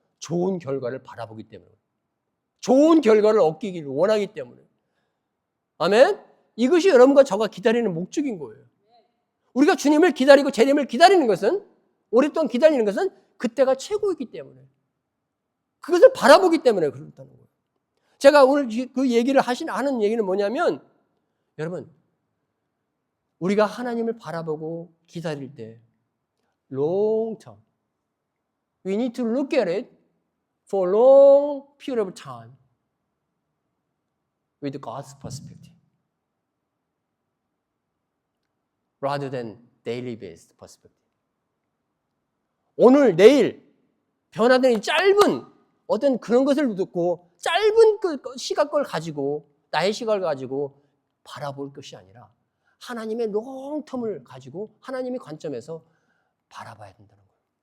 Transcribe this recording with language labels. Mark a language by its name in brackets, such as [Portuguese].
[Korean] 좋은 결과를 바라보기 때문에, 좋은 결과를 얻기를 원하기 때문에. 아멘? 이것이 여러분과 저가 기다리는 목적인 거예요. 우리가 주님을 기다리고 재림을 기다리는 것은, 오랫동안 기다리는 것은 그때가 최고이기 때문에, 그것을 바라보기 때문에 그렇다는 거예요. 제가 오늘 그 얘기를 하는 얘기는 뭐냐면, 여러분, 우리가 하나님을 바라보고 기다릴 때 [English] long term, we need to look at it for a long period of time with God's perspective rather than daily based perspective. [Korean] 오늘 내일 변화되는 짧은 어떤 그런 것을 듣고 짧은 그 시각을 가지고, 나의 시각을 가지고 바라볼 것이 아니라 하나님의 롱텀을 가지고 하나님의 관점에서 바라봐야 된다는 거예요.